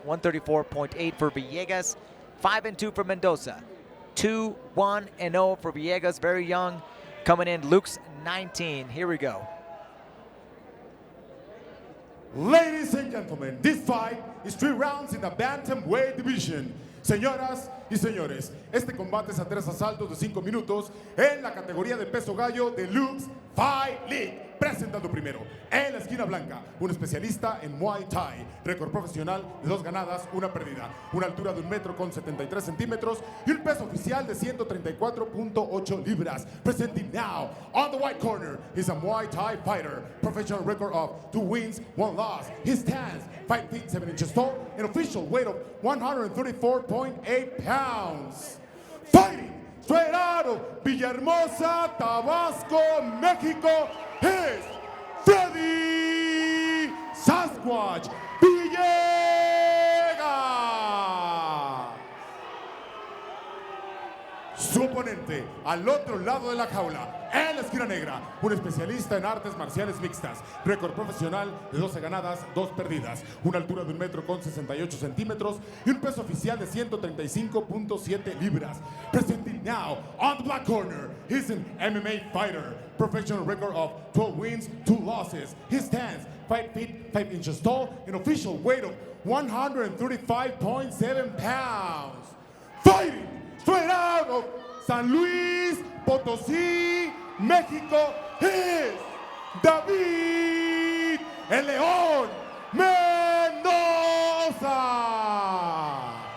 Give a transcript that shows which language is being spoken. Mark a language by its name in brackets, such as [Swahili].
[English] 134.8 for Villegas, 5-2 for Mendoza. 2-1-0 for Villegas, very young. Coming in, Luke's 19. Here we go. Ladies and gentlemen, this fight is 3 rounds in the Bantamweight division. [Spanish] Señoras y señores, este combate es a 3 asaltos de 5 minutos en la categoría de peso gallo de Luke's Fight League. Presentando primero, en la esquina blanca, un especialista en Muay Thai, récord profesional de 2 ganadas, 1 perdida, una altura de 1,73 metros y un peso oficial de 134.8 libras. [English] Presenting now, on the white corner, he's a Muay Thai fighter, professional record of 2 wins, 1 loss. He stands 5 feet 7 inches tall, an official weight of 134.8 pounds. Fighting straight out of Villahermosa, Tabasco, Mexico, is Fredy Sasquatch Villegas. [Spanish] Su oponente al otro lado de la jaula, en la esquina negra, un especialista en artes marciales mixtas, récord profesional de 12 ganadas, 2 perdidas, una altura de 1,68 metros y un peso oficial de 135.7 libras. [English] Presenting now, on the black corner, he's an MMA fighter, professional record of 12 wins, 2 losses. He stands 5 feet 5 inches tall, an official weight of 135.7 pounds. Fighting straight out of San Luis Potosí, México, is David el León Mendoza.